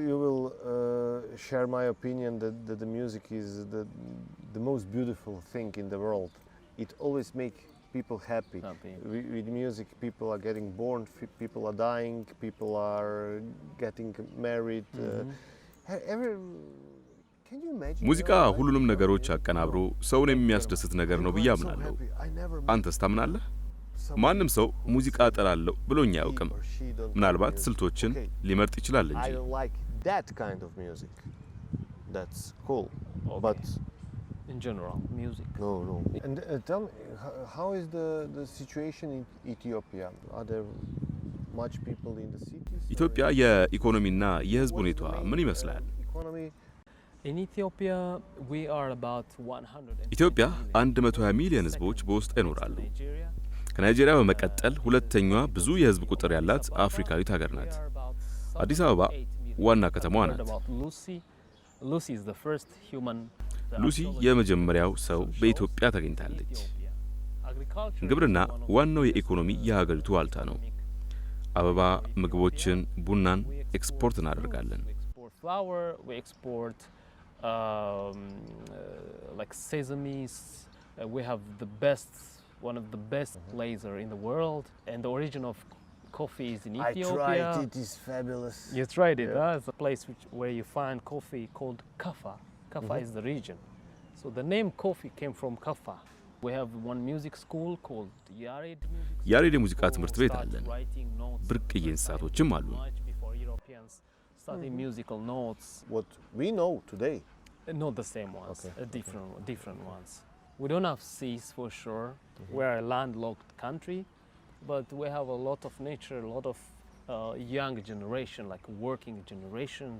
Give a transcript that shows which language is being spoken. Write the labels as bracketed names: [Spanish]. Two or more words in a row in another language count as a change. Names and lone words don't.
[English] you will share my opinion that the music is the most beautiful thing in the world. It always makes people happy. Happy. With music, people are getting born, people are dying, people are getting married. Can you imagine? [Amharic] ሙዚቃ ሁሉንም ነገሮች አቀናብሮ ሰውን የሚያስደስት ነገር ነው ብዬ [English] I'm so [Amharic] አምናለሁ። [English] happy. I never met [Amharic] አንተስ ታምናለህ? [English] someone [Amharic] ማንም ሰው ሙዚቃ እጠላለሁ ብሎኝ [English] he [Amharic] አያውቅም። [English] or she don't [Amharic] ምናልባት [English] like music. [Amharic] ስልቶችን [English] Okay. [Amharic] ሊመርጥ ይችላል እንጂ። [English] I don't like that kind of music. That's cool. Okay. But In general, music. no. And tell me, how is the situation in Ethiopia? Are there much people in the cities? [Amharic] ኢትዮጵያ የኢኮኖሚና የሕዝብ ሁኔታ ምን ይመስላል? [English] Economy. In Ethiopia, we are about 100. [Amharic] ኢትዮጵያ 120 ሚሊዮን ሕዝቦች በውስጥ ይኖራሉ። [English] Nigeria. [Amharic] ከናይጄሪያ በመቀጠል ሁለተኛዋ ብዙ የሕዝብ ቁጥር ያላት አፍሪካዊት ሀገር ናት። [English] We are about [Amharic] አዲስ አበባ [English] 78 million. [Amharic] ዋና ከተማዋ [English] Heard [Amharic] ናት። [English] about Lucy. Lucy is the first human. [Amharic] ሉሲ የመጀመሪያው ሰው በኢትዮጵያ ተገኝታለች። ግብርና ዋናው የኢኮኖሚ የሀገሪቱ ዋልታ ነው። አበባ፣ ምግቦችን፣ ቡናን ኤክስፖርት እናደርጋለን። [English] We export flour, we export like sesames. We have one of the best laser in the world, and the origin of coffee is in I Ethiopia. tried it. Is fabulous. You tried it, Yeah. huh? It's a place where you find coffee called Kaffa. Kaffa is the region. So the name coffee came from Kaffa. We have one music school called Yared Music [Amharic] ያሬድ የሙዚቃ ትምህርት ቤት [English] Start [Amharic] አለን። [English] writing notes [Amharic] ብርቅዬ እንስሳቶችም አሉ። [English] much before Europeans studying musical notes. What we know today. Not the same ones, Okay, different ones. We don't have seas for sure. We're a landlocked country, but we have a lot of nature, a lot of young generation, like working generations.